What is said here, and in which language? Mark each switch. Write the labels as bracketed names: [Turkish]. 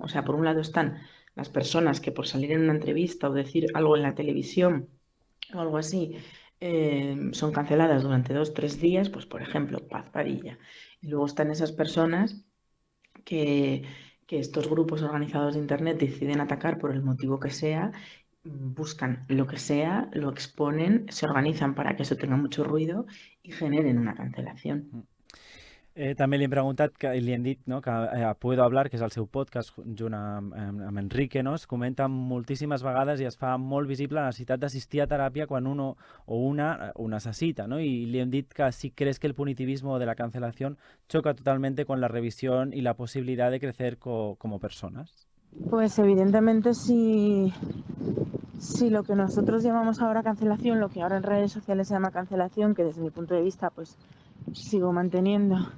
[Spanish] O sea, por un lado están las personas que por salir en una entrevista o decir algo en la televisión o algo así, son canceladas durante 2-3 días, pues por ejemplo, Paz Padilla. Y luego están esas personas que estos grupos organizados de Internet deciden atacar por el motivo que sea, buscan lo que sea, lo exponen, se organizan para que eso tenga mucho ruido y generen una cancelación. [Catalan] També li hem preguntat i li hem dit, no, que Puedo Hablar, que és el seu podcast junt amb Enrique, no, es comenta moltíssimes vegades i es fa molt visible la necessitat d'assistir a teràpia quan uno o una ho necessita, ¿no? [Spanish] Y le hem dit que si crees que el punitivismo de la cancelación choca totalmente con la revisión y la posibilidad de crecer como personas. Pues evidentemente si lo que nosotros llamamos ahora cancelación, lo que ahora en redes sociales se llama cancelación, que desde mi punto de vista pues sigo manteniendo